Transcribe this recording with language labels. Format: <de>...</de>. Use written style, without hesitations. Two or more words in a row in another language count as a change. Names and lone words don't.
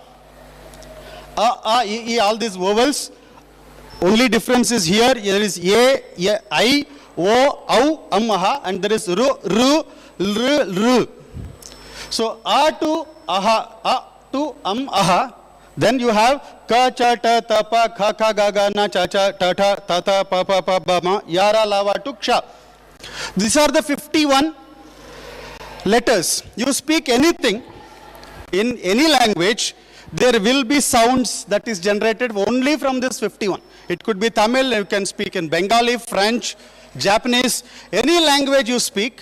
<en>A, E, all these vowels. Only difference is here. There is A, I, O, Au, Ammaha, and there is Ru, Ru, Ru. So A to Aha, A to Aha. Then you have Ka, Cha, Ta, Ta, Pa, Kha, Kha, Ga, Ga, Na, Cha, Cha, Ta, Ta, Ta, Ta, Pa, Pa, Pa, Ba, Ma, Yara, Lava to Ksha. These are the 51 letters. You speak anything in any language, there will be sounds that is generated only from this 51. It could be Tamil, you can speak in Bengali, French, Japanese, any language you speak.</en>